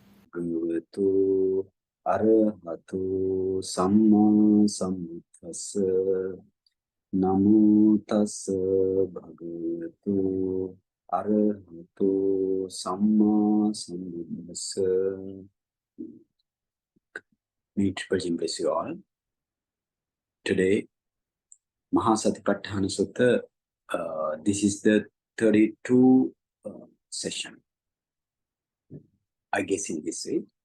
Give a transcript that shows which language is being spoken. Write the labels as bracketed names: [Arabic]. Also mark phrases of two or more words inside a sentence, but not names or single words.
[Pali] Bhagavato Arahato Samma Sambuddhassa. Namo Tassa Bhagavato Arahato Samma Sambuddhassa. [English] May it bless you all. Today, Mahāsatipațțhāna Sutta, this is the 32 session. I guess in this way.